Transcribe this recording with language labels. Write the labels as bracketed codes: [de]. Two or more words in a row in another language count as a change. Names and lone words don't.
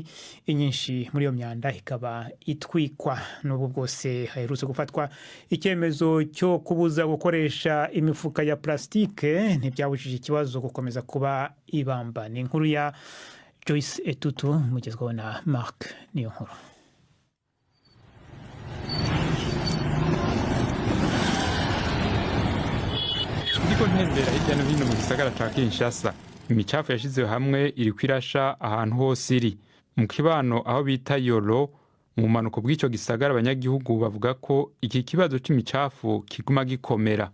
[rw] Inyinshi muri iyo myanda ikaba itwikwa. N'ubu bwose haherutse gufatwa icyemezo cyo kubuza gukoresha imifuka ya plastike ntibyabujije ikibazo gukomeza kuba ibamba. Ni inkuru ya Joyce Etutu mugezweho na Mark niyo nkuru. [rn] Ndiko ntembera hirya no hino mu gisagara ca Kinshasa, imicafu yashizewe hamwe iri kwirasha ahantu hose iri. Mu kibano aho bita Yolo mu manuko bw'icyo gisagara, abanyagihugu bavuga ko iki kibazo c'imicafu kiguma gikomera.